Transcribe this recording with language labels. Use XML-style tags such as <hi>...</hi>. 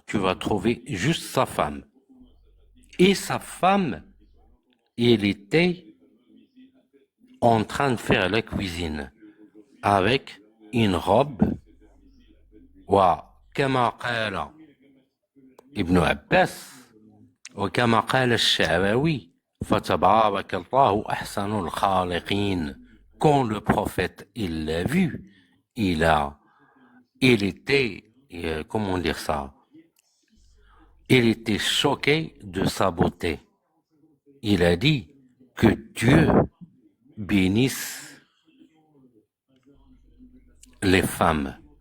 <fr>Tu vas trouver juste sa femme. Et sa femme, il était en train de faire la cuisine avec une robe.</fr> <ar>وكما قال ابن عباس وكما قال الشعراوي فتبارك الله أحسن الخالقين.</ar> <fr>Quand le prophète il l'a vu, il était, comment dire ça, il était choqué de sa beauté. il a dit que Dieu bénisse les femmes.</fr>